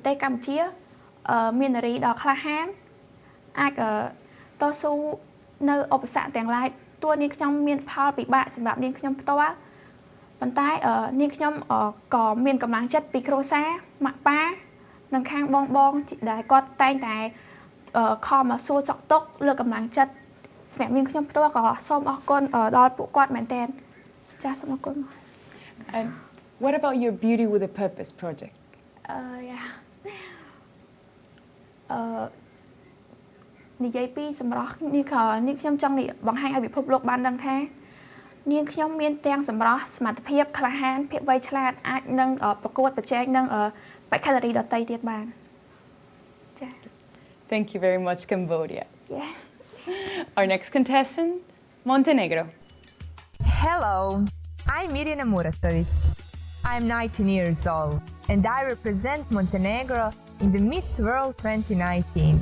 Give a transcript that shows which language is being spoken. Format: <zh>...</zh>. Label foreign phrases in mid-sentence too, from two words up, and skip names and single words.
<km>ទេសកម្ពុជាមាននារីដ៏ក្លាហានអាចតស៊ូនៅឧបសគ្គទាំងឡាយទោះនាងខ្ញុំមានផលពិបាកសម្រាប់នាងខ្ញុំផ្ទាល់ប៉ុន្តែនាងខ្ញុំក៏មានកម្លាំងចិត្តពីគ្រួសារម៉ាក់ប៉ានិងខាងបងដែលគាត់តែងតែខំមកសួរចុកទុកលើកកម្លាំងចិត្តសម្រាប់នាងខ្ញុំផ្ទាល់ក៏សូមអរគុណដល់ពួកគាត់មែនទែនចាសសូមអរគុណ</km> <en>And what about your Beauty with a Purpose project? Yeah.</en> <km>និយាយពីសម្រស់នេះក៏នាងខ្ញុំចង់បង្ហាញឲ្យពិភពលោកបានដឹងថានាងខ្ញុំមានទាំងសម្រស់សមត្ថភាពក្លាហានភាពវៃឆ្លាតអាចនឹងប្រកួតប្រជែងនឹងបេក្ខនារីដទៃទៀតបានចា</km> <en>Thank you very much, Cambodia. Yeah. Our next contestant, Montenegro. Hello, I'm Mirjana Muratovic. I'm 19 years old and I represent Montenegro in the Miss World 2019.</en>